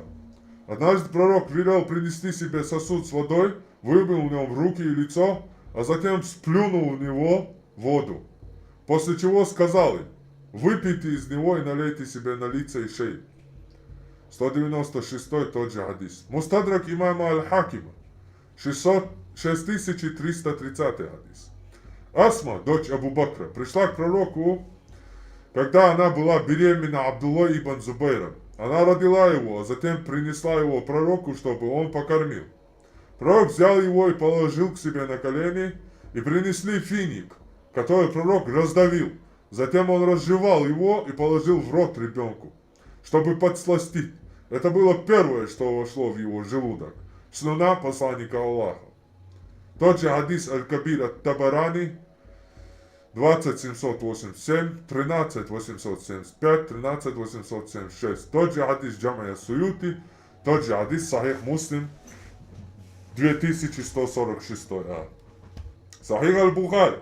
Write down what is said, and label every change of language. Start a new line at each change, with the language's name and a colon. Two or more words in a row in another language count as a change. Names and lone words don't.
Russian: Однажды пророк велел принести себе сосуд с водой, выбил в нем руки и лицо, а затем сплюнул в него воду. После чего сказал им, выпейте из него и налейте себе на лица и шеи. 196 тот же хадис. Мустадрак имама Аль-Хакима. 6330 хадис. Асма, дочь Абу Бакра, пришла к пророку, когда она была беременна Абдуллой ибн Зубайром, Она родила его, а затем принесла его пророку, чтобы он покормил. Пророк взял его и положил к себе на колени, и принесли финик, который пророк раздавил. Затем он разжевал его и положил в рот ребенку, чтобы подсластить. Это было первое, что вошло в его желудок. Слюна посланника Аллаха. Тот же хадис Аль-Кабир ат-Табарани, 20787, 13875, 13876. Тот же хадис Джамая Суюти, тот же хадис Сахих Муслим, 2146 ад. Сахих Аль-Бухари.